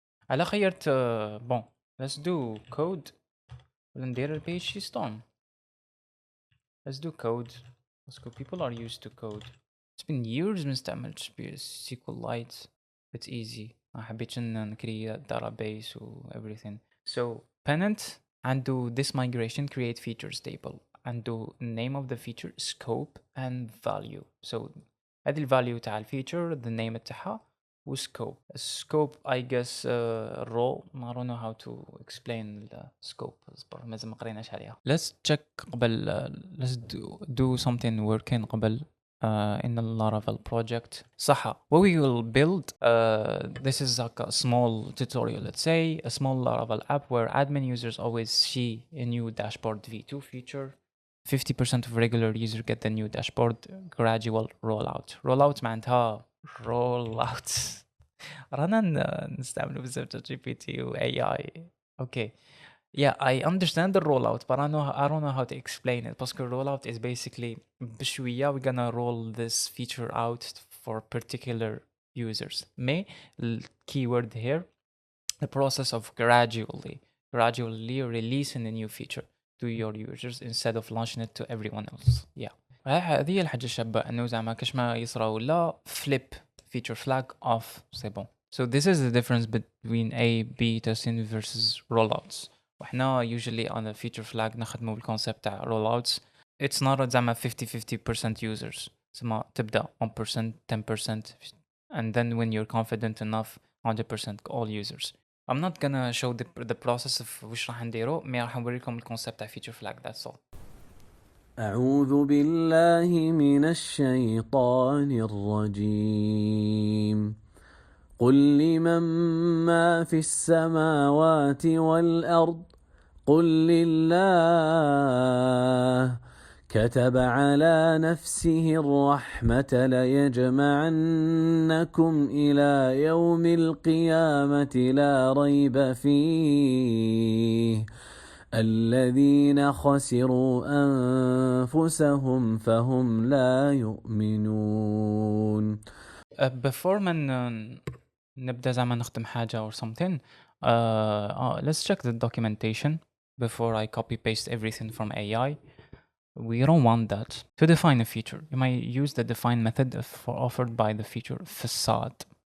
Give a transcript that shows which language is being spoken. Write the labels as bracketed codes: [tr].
[ar] على خيرت [en] bon, let's do code وندير PHP storm. Let's do code. Let's go. People are used to code. It's been years [ar] ما استعملتش [en] SQLite. It's easy. [ar] ما حبيتش نكري database و everything. [en] So Pennant عنده this migration create features table. عنده name of the feature, scope and value. [ar] So هذه الفاليو تاع الفيتشر [en] the name [ar] تاعها و scope. [en] Scope I guess role. I don't know how to explain the scope. [ar] اصبر مازال ما قريناش عليها. [en] Let's check قبل let's do something working قبل in the Laravel project. [ar] صح. [en] What we will build, this is like a small tutorial, let's say, a small Laravel app where admin users always see a new dashboard v2 feature. 50% of regular users get the new dashboard gradual rollout. Rollout معناتها rollout. [ar] رانا نستعملوا بزاف GPT و AI. [en] Okay. Yeah, I understand the rollout, but I don't know how to explain it. Because rollout is basically بشوية we're gonna roll this feature out for particular users. May keyword here, the process of gradually releasing a new feature to your users instead of launching it to everyone else. Yeah. [ar] هذه هي الحاجة الشابة انه زعما كاش ما يصرى ولا [en] flip feature flag off [ar] c'est bon. [en] So this is the difference between A B testing versus rollouts. وحنا usually on a feature flag [ar] نخدمو بالكونسيبت تاع [en] rollouts. It's not زعما 50% users. [ar] زعما تبدا [en] 1% 10% and then when you're confident enough 100% all users. I'm not gonna show the process of [ar] وش راح نديرو مي راح نوريكم الكونسيبت تاع [en] feature flag. That's all. [ar] أعوذ بالله من الشيطان الرجيم. قل لمن ما في السماوات والأرض قل لله كتب على نفسه الرحمة ليجمعنكم إلى يوم القيامة لا ريب فيه الذين خسروا أنفسهم فهم لا يؤمنون. [en] Before [ar] ما نبدا زعما نخدم حاجة [en] or something, let's check the documentation before I copy paste everything from AI. We don't want that. To define a feature, you might use the define method offered by the feature facade.